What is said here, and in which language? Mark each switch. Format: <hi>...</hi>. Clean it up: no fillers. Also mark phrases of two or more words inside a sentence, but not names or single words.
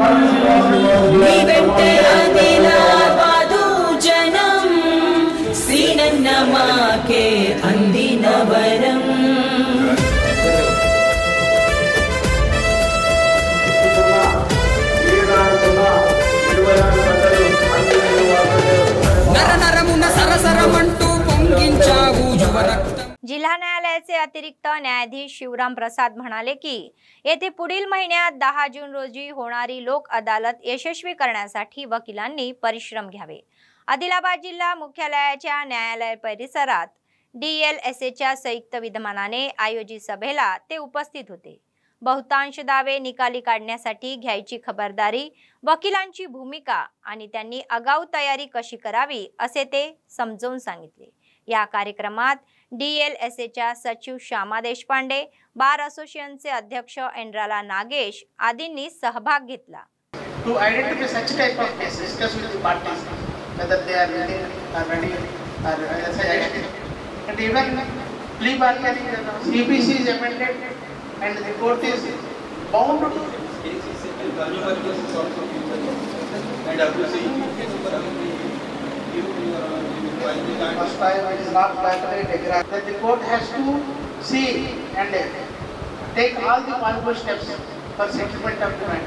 <te>నీ వెంటే అదిలాబాదు జనం శ్రీనన్న మాకే అందిన వరం నరనరమున సరసరమంటూ పొంగించావు యువరక్తం.</te> <mr>जिल्हा न्यायालयाचे अतिरिक्त न्यायाधीश शिवराम प्रसाद म्हणाले की येथे पुढील महिन्यात 10 जून रोजी होणारी लोक अदालत यशस्वी करण्यासाठी वकिलांनी परिश्रम घ्यावे. आदिलाबाद जिल्हा मुख्यालयाच्या न्यायालय परिसरात DLSAच्या संयुक्त विद्यमानाने आयोजित सभेला ते उपस्थित होते. बहुतांश दावे निकाली काढण्यासाठी घ्यायची खबरदारी, वकिलांची भूमिका आणि त्यांनी आगाऊ तयारी कशी करावी असे ते समजावून सांगितले. या कार्यक्रमात DLSAच्या सचिव श्यामा देशपांडे, बार असोसिएशनचे अध्यक्ष एंड्राला नागेश आदींनी सहभाग घेतला.</mr> <en>To identify such type of cases, discuss with the parties whether they are willing or ready or suggested. And even plea bargaining, CPC is amended and the court is bound to first time it is not calculated that the court has to see and take all the possible steps for settlement of the matter.</en>